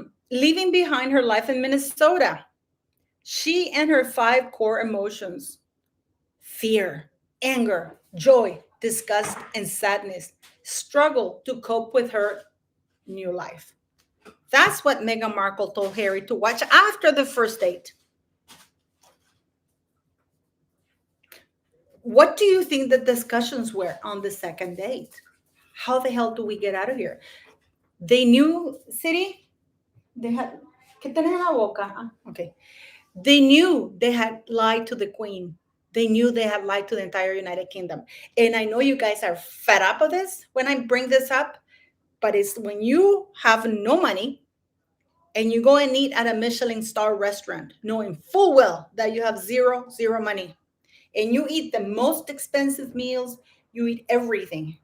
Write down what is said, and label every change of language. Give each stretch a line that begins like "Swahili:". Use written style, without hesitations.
English: Leaving behind her life in Minnesota. She and her 5 core emotions: fear, anger, joy, disgust, and sadness struggle to cope with her new life. That's what Meghan Markle told Harry to watch after the first date. What do you think the discussions were on the second date? How the hell do we get out of here? They knew, City, they had,
Spanish: ¿qué tenés en la boca?
English: Okay. They knew they had lied to the queen. They knew they had lied to the entire United Kingdom. And I know you guys are fed up of this when I bring this up, but it's when you have no money and you go and eat at a Michelin star restaurant, knowing full well that you have zero money, and you eat the most expensive meals, you eat everything.